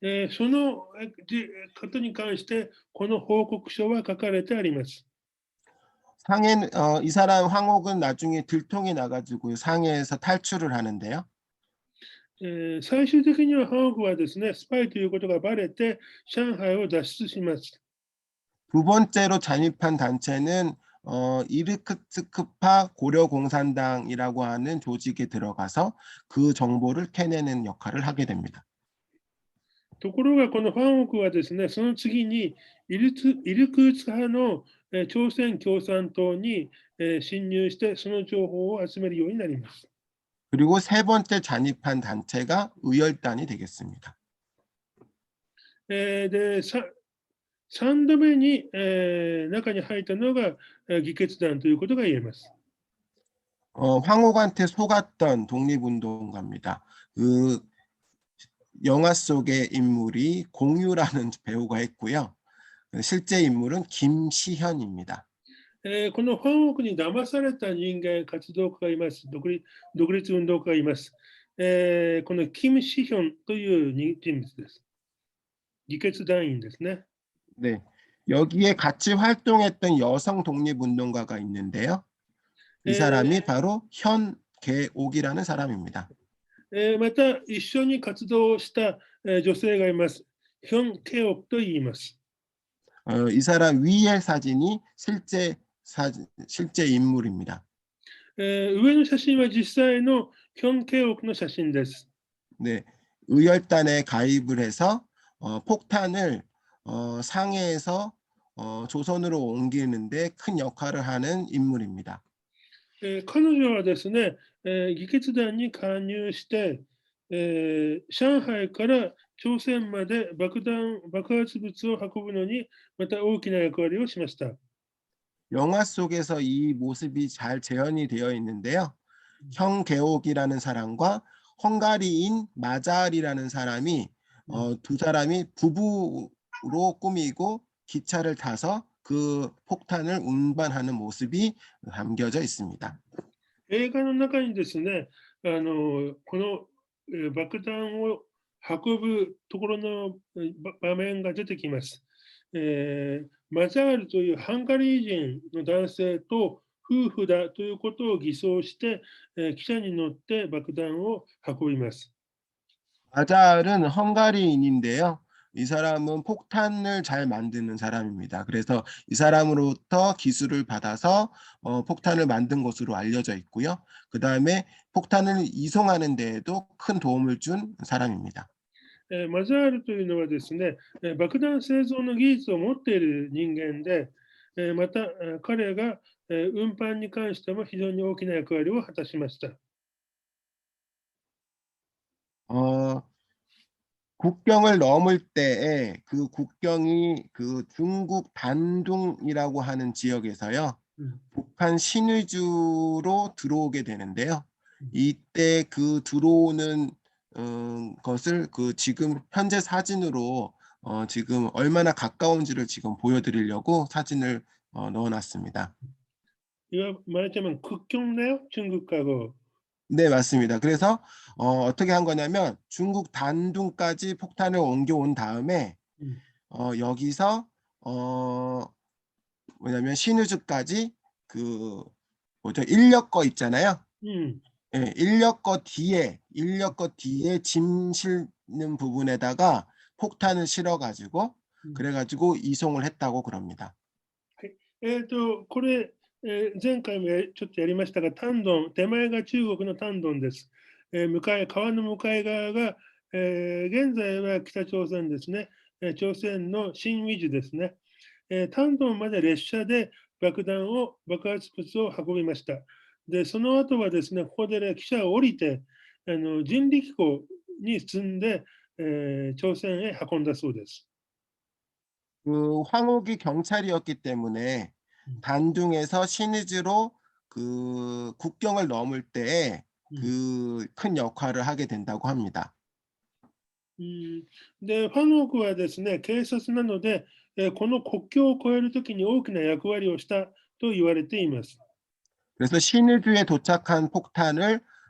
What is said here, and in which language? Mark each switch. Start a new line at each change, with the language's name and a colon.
Japanese: そのことに関して、この報告書は書かれてあります。
Korean: 이 사람 황옥은 나중에 들통이 나가지고 상해에서 탈출을 하는데요.
Japanese: 最終的にはハンオクはですね、スパイということがバレて、上海を脱出します。
Korean: 두 번째로 잠입한 단체는 이르크츠크파 고려공산당이라고 하는 조직에 들어가서 그 정보를 캐내는 역할을 하게 됩니다.
Japanese: ところが、このファンオクはですね、その次にイルクーツ派の朝鮮共産党に侵入して、その情報を集めるようになります。
Korean: 그리고 세 번째 잔입한 단체가 의열단이 되겠습니다.
Japanese: で、3度目に中に入ったのが議決団ということが言えます。
Korean: 황옥한테 속았던 독립운동가입니다. 그 영화 속의 인물이 공유라는 배우가 했고요. 실제 인물은 김시현입니다.
Japanese: このファンオクに騙された人間、活動家がいます。独立運動家がいます。このキム・シヒョンという人物です。議決団員ですね。
Korean: 네, 여기에 같이 활동했던 여성 독립운동가가 있는데요. 이 사람이 바로 현계옥이라는 사람입니다.
Japanese: また、一緒に活動した女性がいます。ヒョン・ケオクと言います。
Korean: 이 사람 위의 사진이 실제 인물입니다.
Japanese: 上の写真は実際のヒョン・ケオクの写真です。
Korean: 네, 의열단에 가입을 해서 폭탄을 상해에서 조선으로 옮기는데 큰 역할을 하는 인물입니다.
Japanese: 彼女はですね、議決団に加入して、上海から朝鮮まで爆発物を運ぶのにまた大きな役割をしました。
Korean: 영화 속에서 이 모습이 잘 재현이 되어 있는데요. 형계옥이라는 사람과 헝가리인 마자알이라는 사람이 두 사람이 부부로 꾸미고 기차를 타서 그 폭탄을 운반하는 모습이 담겨져 있습니다.
Japanese: 映画の中にですね、この爆弾を運ぶところの場面が出てきます。マザールというハンガリー人の男性と夫婦だということを偽装して、汽車に乗って爆弾を運びます。
Korean: 마자알은 헝가리인인데요. 이 사람은 폭탄을 잘 만드는 사람입니다. 그래서 이 사람으로부터 기술을 받아서 폭탄을 만든 것으로 알려져 있고요. 그 다음에 폭탄을 이송하는 데에도 큰 도움을 준 사람입니다.
Japanese: マザールというのはですね、爆弾製造の技術を持っている人間で、また彼が運搬に関しても非常に大きな役割を果たしました。
Korean: 국경을 넘을 때에 그 국경이 그 중국 단둥이라고 하는 지역에서요. 북한 신의주로 들어오게 되는데요. 이때 그 들어오는 것을 그 지금 현재 사진으로 지금 얼마나 가까운지를 지금 보여드리려고 사진을 넣어놨습니다. 말하자면 국경네요, 중국하고. 네, 맞습니다. 그래서 어떻게 한 거냐면 중국 단둥까지 폭탄을 옮겨온 다음에 여기서 뭐냐면 신의주까지 그 뭐죠, 인력거 있잖아요. 예, 인력거 뒤에 짐 실는 부분에다가 폭탄을 실어가지고 그래가지고 이송을 했다고 그럽니다.
Japanese: これ、前回もちょっとやりましたが、丹東、手前が中国の丹東です。川の向かい側が、現在は北朝鮮ですね。朝鮮の新ウィジュですね。丹東まで列車で爆発物を運びました。で、その後はですね、ここで汽車を降りて、人力庫に積んで、朝鮮へ運んだそうです。
Korean: 그 황옥이 경찰이었기 때문에 단둥에서 신의주로 그 국경을 넘을 때 그 큰 역할을 하게 된다고 합니다.
Japanese: で、ファンオクはですね、警察なので、この国境を越えるときに大きな役割をしたと言われています。
Korean: 그래서 신의주에 도착한 폭탄은